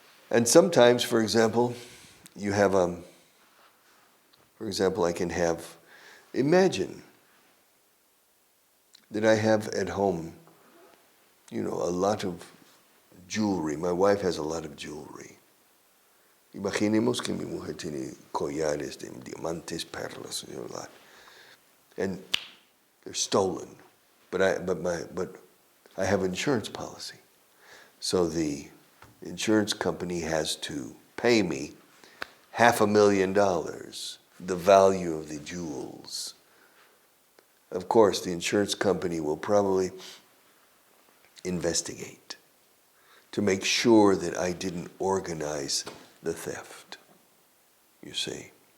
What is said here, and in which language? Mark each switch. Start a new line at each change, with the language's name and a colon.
English: And sometimes, for example, you have, for example, I can have, imagine that I have at home, a lot of jewelry. My wife has a lot of jewelry.
Spanish: Imaginemos que mi mujer tiene collares de diamantes, perlas,
English: a lot. And they're stolen. But I have an insurance policy. So the insurance company has to pay me $500,000, the value of the jewels. Of course, the insurance company will probably investigate to make sure that I didn't organize the theft. You see.